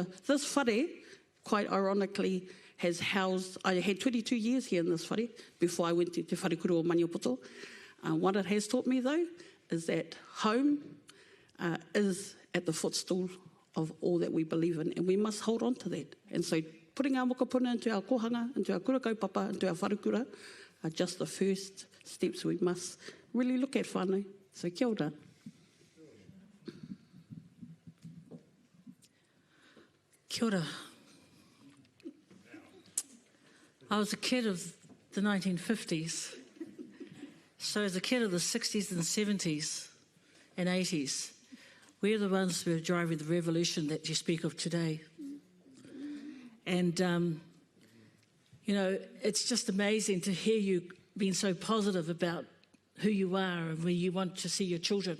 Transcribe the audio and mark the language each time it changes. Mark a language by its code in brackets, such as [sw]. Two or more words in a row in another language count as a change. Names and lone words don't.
[en] This whare, quite ironically, has housed, I had 22 years here in this whare before I went to Te Wharekura o Maniapoto. What it has taught me, though, is that home is at the footstool of all that we believe in, and we must hold on to that. And so putting our mokopuna into our kohanga, into our [mi] kura kaupapa, [en] into our wharekura, are just the first steps we must really look at whānau. [mi] So kia ora. Kia ora. [en] I was a kid of the 1950s. So as a kid of the 60s and 70s and 80s, we're the ones who are driving the revolution that you speak of today. And, you know, it's just amazing to hear you being so positive about who you are and where you want to see your children.